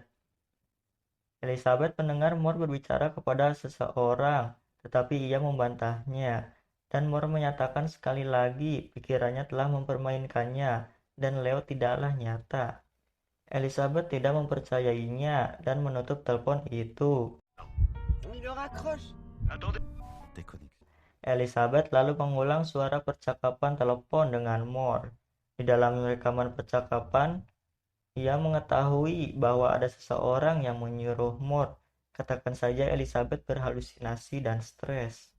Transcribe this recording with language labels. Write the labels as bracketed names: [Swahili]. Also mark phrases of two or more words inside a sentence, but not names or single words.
[Indonesian] Elizabeth mendengar Moore berbicara kepada seseorang, tetapi ia membantahnya. Dan Moore menyatakan sekali lagi pikirannya telah mempermainkannya dan Leo tidaklah nyata. Elizabeth tidak mempercayainya dan menutup telepon itu. [French] Il le raccroche. [Indonesian] Elizabeth lalu mengulang suara percakapan telepon dengan Moore. Di dalam rekaman percakapan, ia mengetahui bahwa ada seseorang yang menyuruh Moore, katakan saja Elizabeth berhalusinasi dan stres.